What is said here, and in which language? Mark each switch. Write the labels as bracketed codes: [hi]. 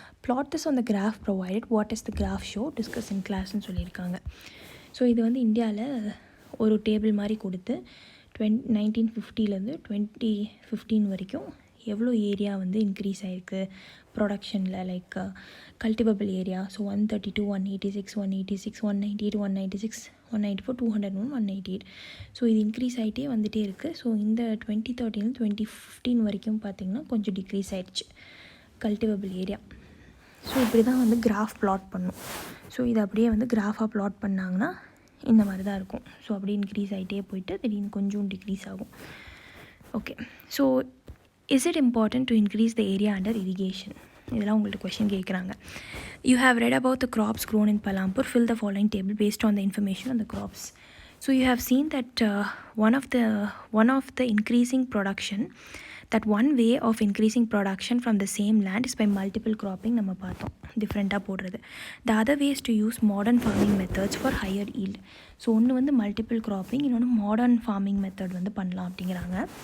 [en] Plot this on the graph provided. What is the graph show? Discuss in class ன்னு சொல்லியிருக்காங்க. [ta] So இது வந்து இந்தியாவில் ஒரு டேபிள் மாதிரி கொடுத்து 1950லேருந்து 2015 வரைக்கும் எவ்வளோ ஏரியா வந்து இன்க்ரீஸ் ஆகிருக்கு ப்ரொடக்ஷனில், like cultivable area. So 132, 186, 186, 198, 196, 194, 201, 198. So இது இன்க்ரீஸ் ஆகிட்டே வந்துகிட்டே இருக்குது. ஸோ இந்த 2013 2015 வரைக்கும் பார்த்திங்கன்னா கொஞ்சம் டிக்ரீஸ் ஆகிடுச்சு கல்டிவபிள் ஏரியா. ஸோ இப்படி தான் வந்து கிராஃப் ப்ளாட் பண்ணும். ஸோ இது அப்படியே வந்து கிராஃபாக ப்ளாட் பண்ணாங்கன்னா இந்த மாதிரி தான் இருக்கும். ஸோ அப்படியே இன்க்ரீஸ் ஆகிட்டே போயிட்டு திடீர்னு கொஞ்சம் டிக்ரீஸ் ஆகும். [en] Okay, so is it important to increase the area under irrigation? [ta] இதெல்லாம் உங்கள்ட்ட கொஷின் கேட்குறாங்க. [en] You have read about the crops grown in Palampur. Fill the following table based on the information on the crops. So you have seen that one of the increasing production, that one way of increasing production from the same land is by multiple cropping. [ta] நம்ம பார்த்தோம் டிஃப்ரெண்ட்டாக போடுறது. [en] The other way is to use modern farming methods for higher yield. [ta] So ஒன்று வந்து multiple cropping, இன்னொன்று modern farming method வந்து பண்ணலாம் அப்படிங்கிறாங்க.